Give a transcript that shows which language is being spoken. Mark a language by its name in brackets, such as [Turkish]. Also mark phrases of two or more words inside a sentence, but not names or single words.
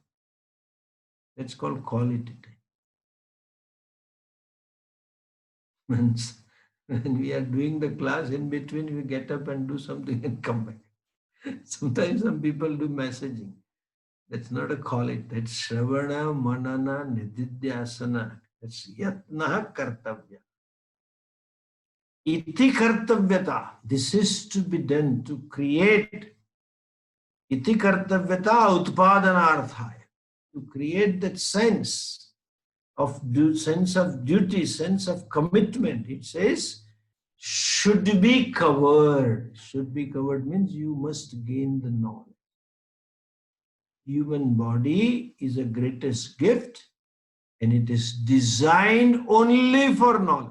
[English] That's called quality time. When we are doing the class, in between we get up and do something and come back. Sometimes some people do messaging. That's not a quality. [Sanskrit] That's Shravana, Manana, Nididhyasana. That's yatnah kartavya. Iti kartavyata. [English] This is to be done, to create. [Sanskrit] Iti kartavyata utpadanarthaya. [English] To create that sense of duty, sense of commitment. It says, should be covered. Should be covered means you must gain the knowledge. Human body is the greatest gift, and it is designed only for knowledge.